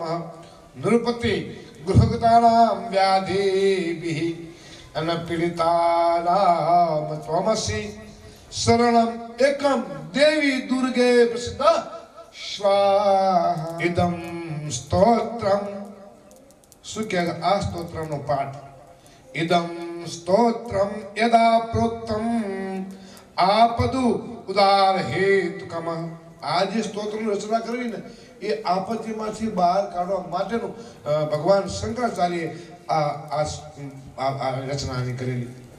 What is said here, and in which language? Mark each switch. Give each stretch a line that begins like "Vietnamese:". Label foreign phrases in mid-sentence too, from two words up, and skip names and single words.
Sanskrit: नृपति गृहगतानाम व्याधिभिः अनपीडितानाम. त्वमसि शरणम् एकम देवी दुर्गे प्रसिद्ध स्वाहा. इदं स्तोत्रम.
Gujarati: શું કે આ સ્તોત્રનો પાઠ?
Sanskrit: ઇદં સ્તોત્રમ યદા પ્રોક્તમ આપદુ ઉદાર હેતુકમ.
Gujarati: આ જે સ્તોત્રની રચના કરી ને એ આપત્તિમાંથી બહાર કાઢવા માટેનું ભગવાન શંકરાચાર્યે આ રચનાની કરેલી.